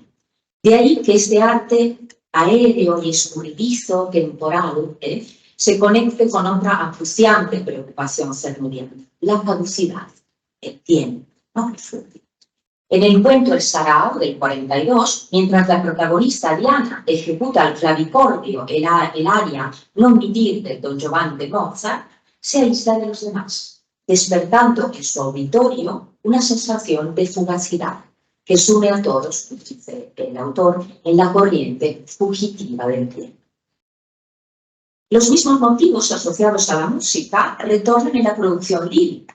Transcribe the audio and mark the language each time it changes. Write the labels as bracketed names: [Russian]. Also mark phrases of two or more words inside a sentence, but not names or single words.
[Spanish] De ahí que este arte aéreo y escurridizo, temporal, se conecte con otra acuciante preocupación cernudiana, la caducidad, el tiempo, ¿no? En el cuento El Sarao del 42, mientras la protagonista Diana ejecuta el clavicordio, el aria Non mi dir de Don Giovanni de Mozart, se aísla de los demás, despertando en su auditorio una sensación de fugacidad que sume a todos, dice el autor, en la corriente fugitiva del tiempo. Los mismos motivos asociados a la música retornan en la producción lírica.